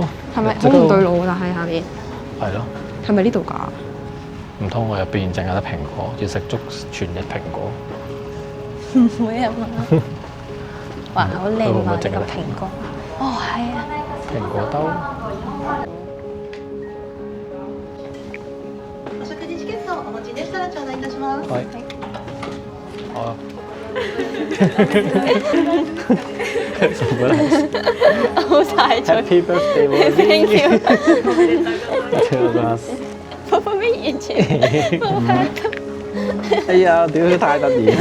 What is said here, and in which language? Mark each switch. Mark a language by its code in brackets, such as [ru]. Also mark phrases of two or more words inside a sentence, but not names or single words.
[yue] 係咪好唔對路㗎？但係下面。係咯。係咪呢度㗎？唔通我入邊淨有得蘋果，要食足全日蘋果？唔會啊嘛。哇，好靚啊！呢個蘋果。哦，係啊。蘋果兜。 [ja] お食事チケットお持ちでしたら頂戴いたします。はい。 [yue] 好。好晒咗。 [en] Happy birthday, Thank you。 [yue] 寶寶咩完全冇拍到。哎呀，屌太得意啦！